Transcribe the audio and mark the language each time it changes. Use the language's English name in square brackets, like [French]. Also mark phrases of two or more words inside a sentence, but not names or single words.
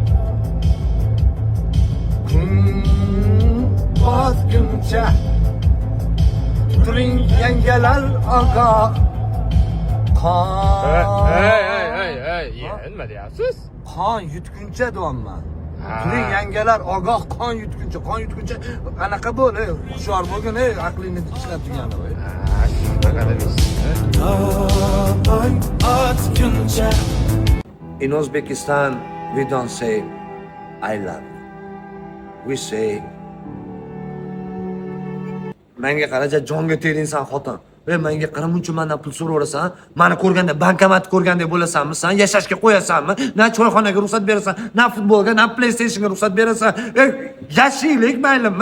[Uzbek] Bosguncha turing yangalar ogoh. Nima deyapsiz? Qon yutguncha deyapman. Turing yangalar ogoh, qon yutguncha, anaqa bo'l, hushyor bo'lgin, aqlingni ishlab turgani voy. [English] In Uzbekistan, we don't say I love you. We say [Uzbek] menga qaraja jonga tegdingsan xotin. Menga qara muncha mendan pul so'raverasan, meni ko'rganda bankomat ko'rgandek bo'lasanmi? Sen yashashga qo'yasanmi? Na choyxonaga ruxsat berasan, na futbolga, na PlayStationga ruxsat berasan. Yashaylik maylimi?